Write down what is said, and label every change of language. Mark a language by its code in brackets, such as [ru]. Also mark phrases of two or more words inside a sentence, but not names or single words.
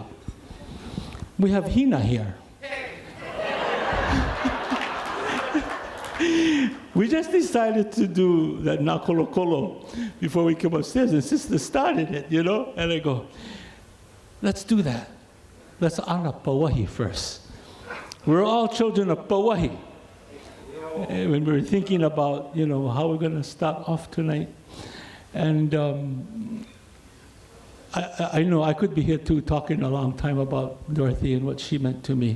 [en] We have Hina here. We just decided to do that [haw] na kolo kolo [en] before we came upstairs, and Sister started it, you know? And I go, let's do that. Let's honor Pauahi first. We're all children of Pauahi. When we were thinking about, you know, how we're going to start off tonight. And I know I could be here too talking a long time about Dorothy and what she meant to me.